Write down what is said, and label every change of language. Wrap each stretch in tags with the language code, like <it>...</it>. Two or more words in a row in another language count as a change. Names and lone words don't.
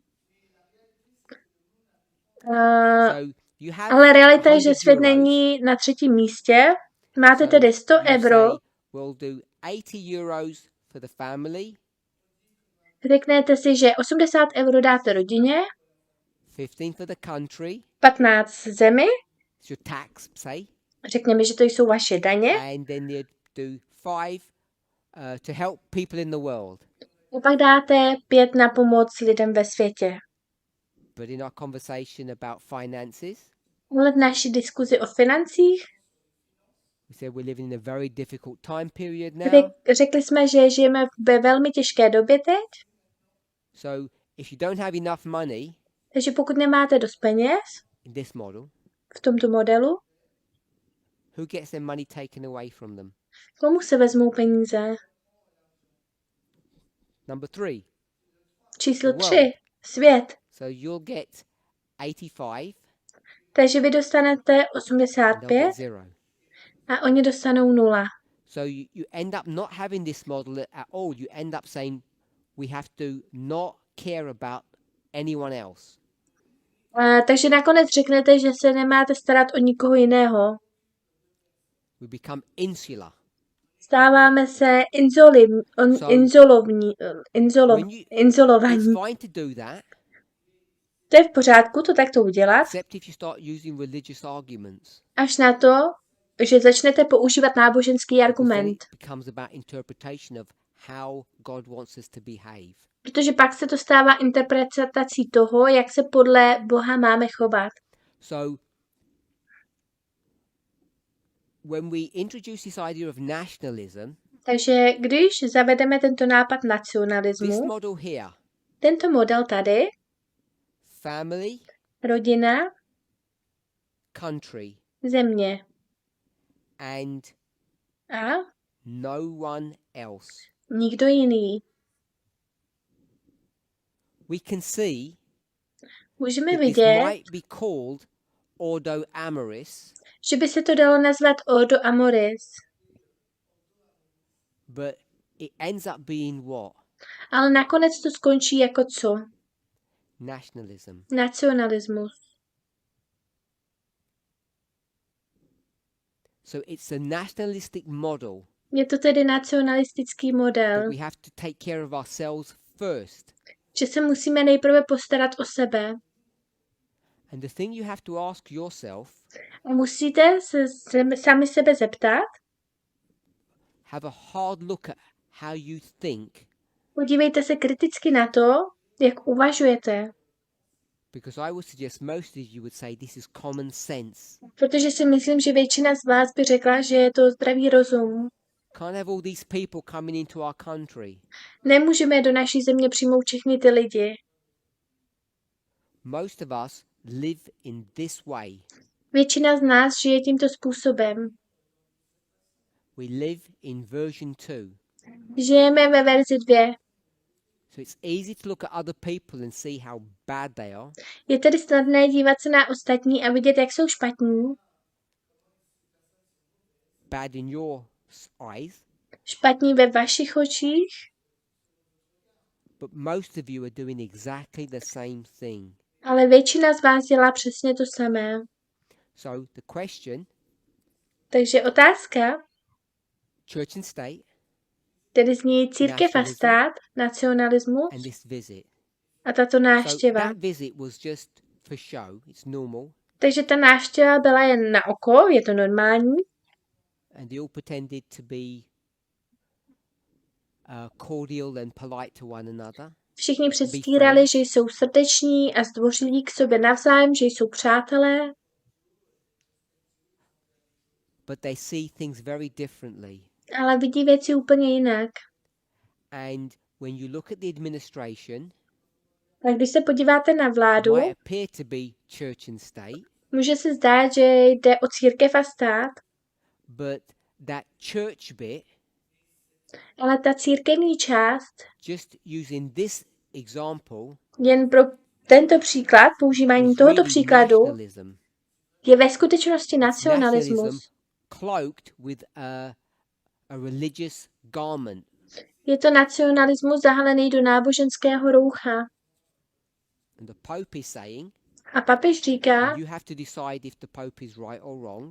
<en>So you have</en> <cs>Ale realita je, že 100 svět</cs> <en>euros.</en> <cs>není na třetím místě. Máte So tedy 100 you euro.</cs> <en>say, we'll do 80 euros for the family,</en> <cs>Řeknete si, že 80 euro dáte rodině,</cs> <en>15 for the country,</en> <cs>15 zemi,</cs> <en>it's your tax, say,</en> <cs>řekněme, že to jsou vaše daně,</cs> <en>and then you do 5 to help people in the world.</en> <cs>a pak dáte 5 na pomoc lidem ve světě.</cs> <en>But in our conversation about finances,</en> <cs>Ale v naší diskuzi o financích</cs> <en>we said we're living in a very difficult time period now.</en> <cs>řekli jsme, že žijeme ve velmi těžké době teď,</cs> <en>So if you don't have enough money</en> <cs>takže pokud nemáte dost peněz</cs> <en>in this model,</en> <cs>v tomto modelu,</cs> <en>who gets their money taken away from them?</en> <cs>komu se vezmou peníze?</cs> <en>Number 3.</en> <cs>Číslo Wow. 3. Svět.</cs> <en>So you'll get 85</en> <cs>Takže vy dostanete</cs> <en>and they'll 85 get 0.</en> <cs>a oni dostanou 0.</cs> <en>So you end up not having this model at all. You end up saying we have to not care about anyone else.</en> <cs>Takže nakonec řeknete, že se nemáte starat o nikoho jiného.</cs> <en>We become insular.</en> <cs>Stáváme se</cs> <en>When you, it's</en> <cs>izolovaní.</cs> <en>fine to do that,</en> <cs>To je v pořádku to takto udělat,</cs> <en>except if you start using religious arguments.</en> <cs>až na to, že začnete používat náboženský</cs> <en>Because then</en> <cs>argument.</cs> <en>it becomes about interpretation of how God wants us to behave.</en> <cs>Protože pak se to stává interpretací toho, jak se podle Boha máme chovat.</cs> <en>So when we introduce this idea of nationalism,</en> <cs>Takže když zavedeme tento nápad this nacionalismu,</cs> <en>model here,</en> <cs>tento model tady, family, rodina, country, země and a</cs> <en>no one else,</en> <cs>nikdo jiný.</cs> <en>we can see</en> <cs>Můžeme</cs> <en>that this</en> <cs>vidět,</cs> <en>might be called</en> <la>ordo amoris,</la> <cs>že by se to dalo nazvat</cs> <la>ordo amoris,</la> <en>but it ends up being what?</en> <cs>ale nakonec to skončí jako co? Nationalism. Nacionalismus.</cs> <en>So it's a nationalistic model</en> <cs>Je to tedy nacionalistický model,</cs> <en>that we have to take care of ourselves first.</en> <cs>že se musíme nejprve postarat o sebe.</cs> <en>And the thing you have to ask yourself,</en> <cs>A musíte se sami sebe zeptat,</cs> <en>have a hard look at how you think,</en> <cs>podívejte se kriticky na to, jak uvažujete.</cs> <en>because I would suggest most of you would say this is common sense.</en> <cs>Protože si myslím, že většina z vás by řekla, že je to zdravý rozum.</cs> <en>Can't have all these people coming into our country.</en> <cs>Nemůžeme do naší země přijmout všechny ty lidi.</cs> <en>Most of us live in this way.</en> <cs>Většina z nás žije tímto způsobem.</cs> <en>We live in version 2.</en> <cs>Žijeme ve verzi 2.</cs> <en>So it's easy to look at other people and see how bad they are.</en> <cs>Je tedy snadné dívat se na ostatní a vidět, jak jsou špatní.</cs> <en>Bad in your eyes.</en> <cs>Špatní ve vašich očích,</cs> <en>But most of you are doing exactly the same thing.</en> <cs>ale většina z vás dělá přesně to samé.</cs> <en>So the question,</en> <cs>Takže otázka,</cs> <en>church and state</en> <cs>tedy zní církev a stát, nacionalismus</cs> <en>and this visit.</en> <cs>a tato So návštěva.</cs> <en>that visit was just for show. It's normal.</en> <cs>Takže ta návštěva byla jen na oko, je to normální.</cs> <en>And they all pretended to be cordial and polite to one another.</en> <cs>Všichni předstírali, že jsou srdeční a zdvořilí k sobě navzájem, že jsou přátelé,</cs> <en>But they see things very differently.</en> <cs>ale vidí věci úplně jinak.</cs> <en>And when you look at the administration,</en> <cs>A když se podíváte na it vládu,</cs> <en>might appear to be church and state,</en> <cs>může se zdát, že jde o církev a stát,</cs> <en>but that church bit,</en> <cs>ale ta církevní část,</cs> <en>just using this example,</en> <cs>jen pro tento příklad, používání is tohoto really příkladu, nationalism. je ve skutečnosti It's nacionalismus.</cs> <en>cloaked with a religious garment.</en> <cs>Je to nacionalismus zahalený do náboženského roucha.</cs> <en>And the Pope is saying,</en> <cs>A papež říká,</cs> <en>you have to decide if the Pope is right or wrong.</en>